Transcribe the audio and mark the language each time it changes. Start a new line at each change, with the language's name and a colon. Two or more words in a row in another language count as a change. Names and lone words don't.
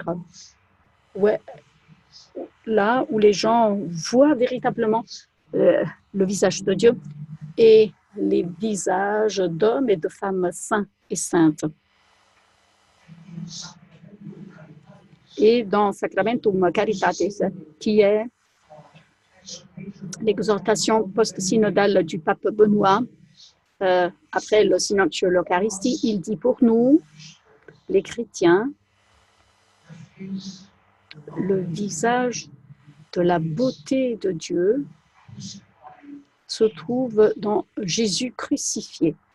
French: Ouais, là où les gens voient véritablement le visage de Dieu et les visages d'hommes et de femmes saints et saintes. Et dans Sacramentum Caritatis, qui est l'exhortation post-synodale du pape Benoît, après le synode sur l'Eucharistie, il dit pour nous, les chrétiens, le visage de la beauté de Dieu se trouve dans Jésus crucifié.